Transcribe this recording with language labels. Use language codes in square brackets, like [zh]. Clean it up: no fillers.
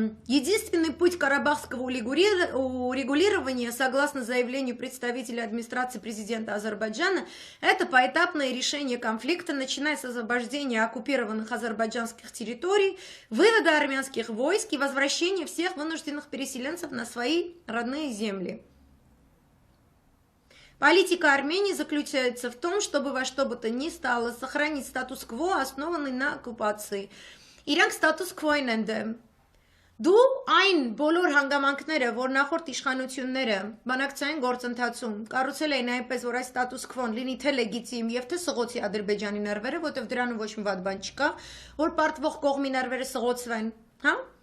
[ru] единственный путь карабахского урегулирования, согласно заявлению представителя администрации президента Азербайджана, это поэтапное решение конфликта, начиная с освобождения оккупированных азербайджанских территорий, вывода армянских войск и возвращения всех вынужденных переселенцев на свои родные земли. Политика Армении заключается в том, чтобы во что бы то ни стало сохранить статус-кво, основанный на оккупации. [hy] Իրանք ստատուս քվոին են դեմ։ Դու այն բոլոր հանգամանքները, որ նախորդ իշխանությունները բանակցային գործընթացում կառուցել էին այնպես, որ այս ստատուս քվոն լինի թե լեգիտիմ եւ թե սղոցի Ադրբեջանի ներվերը, որտեղ դրանում ոչ մի վատ բան չկա, որ պարտվող կողմի ներվերը սղոցվեն, հա?